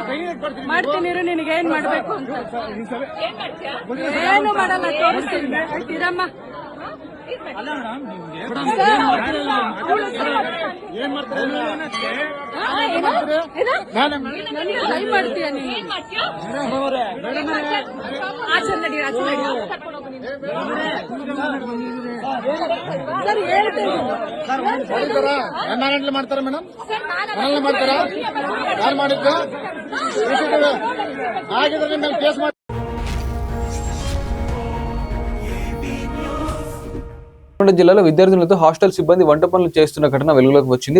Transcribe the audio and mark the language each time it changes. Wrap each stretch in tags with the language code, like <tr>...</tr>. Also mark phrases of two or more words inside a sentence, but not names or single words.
<kn>ಮಾಡ್ತೀನಿ ನಿನಗೆ ಏನ್ ಮಾಡ್ಬೇಕು ಅಂತ ಏನು ಮಾಡಲ್ಲ ತೋರಿಸ್ತೀನಿ ಇರಮ್ಮ ಟ್ರೈ ಮಾಡ್ತೀಯ ನೀನು ಆಚೆ ನಡಿ ಸರ್ ಹೇಳ್ತೀನಿ ಮಾಡ್ತಾರ ಮೇಡಮ್ ಮಾಡ್ತಾರ ಯಾರು ಮಾಡಿದ್ದು ಆಗಿದ್ರೆ</kn> <te>మేము కేసు నల్గొండ జిల్లాలో విద్యార్థులతో హాస్టల్ సిబ్బంది వంట పనులు చేస్తున్న ఘటన వెలుగులోకి వచ్చింది.</te>